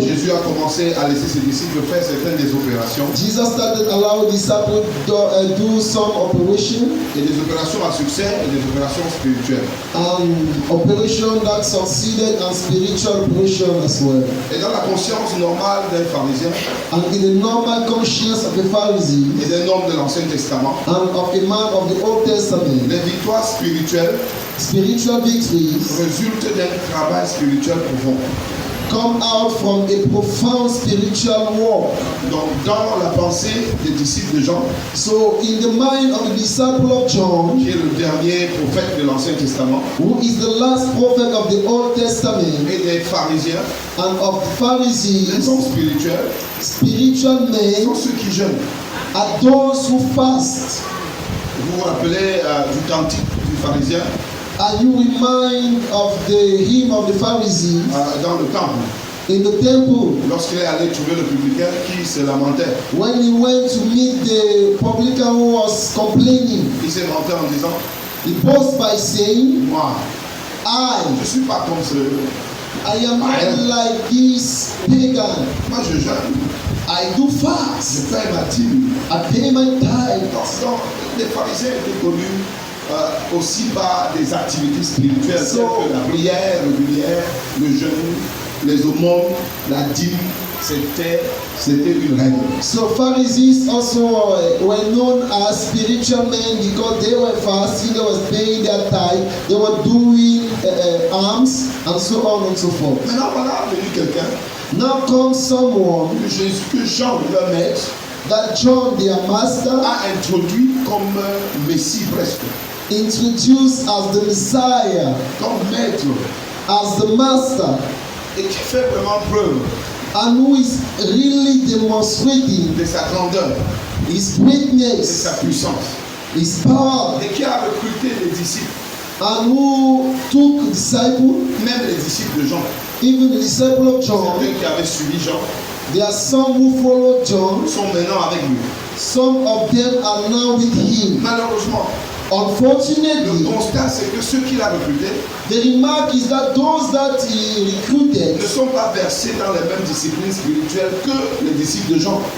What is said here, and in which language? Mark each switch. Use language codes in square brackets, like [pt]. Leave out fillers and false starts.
[fr] Jésus a commencé à laisser ses disciples faire certaines des opérations [en] Jesus started allowing disciples to do some operation [fr] et des opérations à succès et des opérations spirituelles. [en] Operation that succeeded and spiritual operation as well. [fr] Et dans la conscience normale d'un pharisien [en] And in the normal conscience of the Pharisee [fr] et d'un homme de l'Ancien Testament, [en] and of a man of the Old Testament, [fr] les victoires spirituelles [en] spiritual victories [fr] résultent d'un travail spirituel profond. [en] come out from a profound spiritual walk. [fr] Donc, dans la pensée des disciples de Jean, [en] So, in the mind of the disciple of John, [fr] qui est le dernier prophète de l'Ancien Testament, [en] who is the last prophet of the Old Testament, [fr] et des pharisiens, [en] and of the [fr] les [en] Pharisees, [fr] hommes spirituels [en] spiritual men [fr] sont ceux qui jeûnent. [en] are those who fast. [fr] Vous vous rappelez du cantique du pharisien [en] Are you remind of the hymn of the Pharisees [fr] dans le temple, [en] in the temple [fr] lorsqu'il est allé trouver le publicain qui se lamentait. [en] when he went to meet the publican who was complaining? [fr] Il s'est vanté en disant, [en] He boasts by saying, [fr] moi, je [en] I [fr] ne suis pas comme ce... [en] am not like this pagan. [fr] Moi, je jeûne, [en] I do [fr] je [en] fast. [fr] paye ma dîme. [en] I pay my tithe. [fr] Donc, les pharisiens étaient connus aussi par des activités spirituelles telles que la prière régulière, le jeûne, les aumônes, la dîme. C'était une règle. [en] So Pharisees also were known as spiritual men because they were fasting, they were paying their tithe, they were doing alms, and so on and so forth. [fr] Maintenant, voilà venu quelqu'un [en] Now comes someone [fr] que Jean, le maître, [en] that John, their master, [fr] a introduit comme Messie presque, [en] introduced as the Messiah, [fr] comme maître, [en] as the master, [fr] et qui fait vraiment preuve [en] and who is really demonstrating [fr] de sa grandeur, [en] his [fr] de [en] greatness, [fr] sa puissance, [en] his power, [fr] et qui a recruté les disciples, [en] and who took disciples, [fr] même les disciples de Jean, [en] even the disciple of John. [fr] certains qui avaient suivi Jean, [en] There are some who followed John. [fr] sont maintenant avec lui. [en] Some of them are now with him. [fr] Malheureusement, le [en] Unfortunately, [fr] constat c'est que ceux qu'il a recrutés [en] the remark is that those that he recruited [fr] ne sont pas versés dans les mêmes disciplines spirituelles que les disciples de Jean.